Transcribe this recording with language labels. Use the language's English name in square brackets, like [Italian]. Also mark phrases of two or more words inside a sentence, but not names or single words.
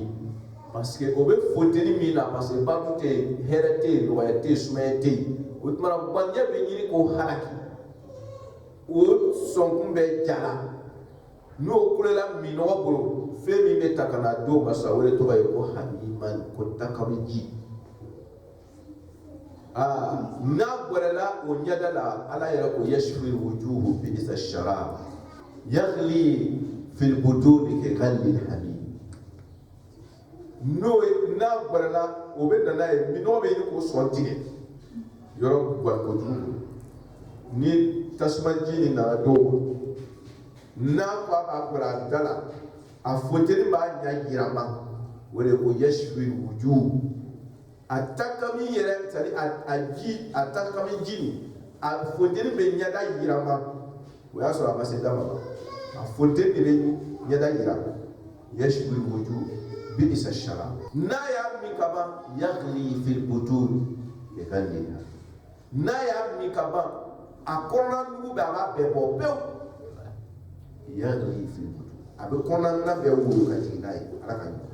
[French] parce que [Bambara] o bɛ funteni min na [French] parce que [Bambara] balo tɛ yen hɛrɛ tɛ yen nɔgɔya tɛ yen sumaya tɛ yen o tuma na banjɛ bɛ ɲini k'o halaki o sɔnkun bɛ jala n'o kulela minɔgɔ bolo fɛn min bɛ ta ka na d'o ma sa o de tɔgɔ ye ko hamiman ko takami ji n'a bɔrɛla o ɲɛda la ala yɛrɛ ko [Arabic] يشوي الوجوه بئس الشراب يغلي في البطون كغلي الحميم [Bambara] n'o n'a bɔrɛla o bɛ nana ye minɔgɔ bɛ ɲini k'o sɔn tigɛ yɔrɔ gwan kojugu ni tasuma ji ni nana d'o ma n'a ko a b'a bɔra a da la a funteni b'a ɲɛ yirama o de ko [Arabic] يشوي الوجوه [Bambara] a takami yɛrɛ [French] c'est à dire [Bambara] a takami ji ni a funteni bɛ ɲɛda yirama o y'a sɔrɔ a ma se dama ma a funteni de bɛ ɲɛda yira [Arabic] يشوي الوجوه بئس الشراب [Bambara] n'a y'a min ka ban [Arabic] يغلي في البطون كغلي [Bambara] n'a y'a min ka ban a kɔnɔna nugu bɛ a b'a bɛɛ bɔ pewu [Arabic] يغلي في البطون [Bambara] a bɛ kɔnɔna bɛɛ wolo ka jigin n'a ye ala ka ɲɛ